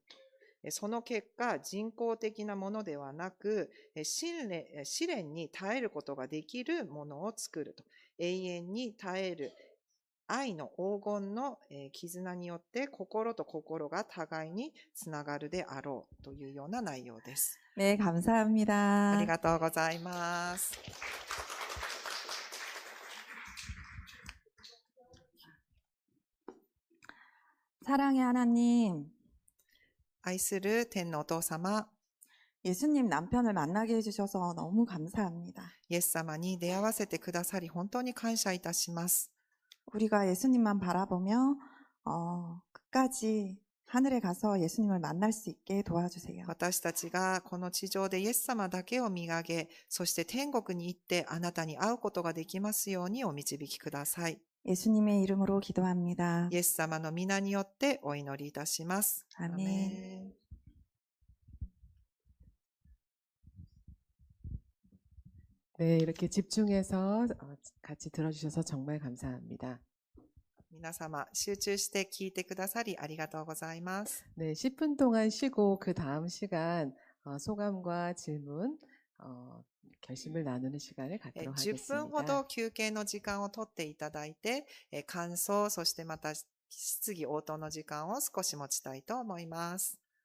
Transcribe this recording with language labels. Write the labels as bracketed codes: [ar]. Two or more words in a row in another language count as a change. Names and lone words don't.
[ja] その結果、人工的なものではなく、試練に耐えることができるものを作ると。永遠に耐える愛の黄金の絆によって心と心が互いにつながるであろうというような内容です。 [ko] 네, 감사합니다. [ja] ありがとうございます。 [ko] 사랑의 하나님, [ja] 愛する天のお父様、 [ko] 예수님 남편을 만나게 해주셔서 너무 감사합니다. [ja] イエス様に出会わせてくださり本当に感謝いたします。 [ko] 우리가 예수님만 바라보며 끝까지 하늘에 가서 예수님을 만날 수 있게 도와주세요. [ja] 私たちがこの地上でイエス様だけを見上げ、そして天国に行ってあなたに会うことができますようにお導きください。 [ko] 예수님의 이름으로 기도합니다. [ja] イエス様の皆によってお祈りいたします。 [ko] 아멘. 네, 이렇게 집중해서 같이 들어주셔서 정말 감사합니다. [ja] 皆様、集中して聞いてくださりありがとうございます。 [ko] 네, 10분 동안 쉬고 그 다음 시간 소감과 질문, 결심을 나누는 시간을 갖도록 [ja] 10分ほ [ko] 하겠습니다. [ja] ど休憩の時間を取っていただいて、感想、そしてまた質疑応答の時間を少し持ちたいと思います。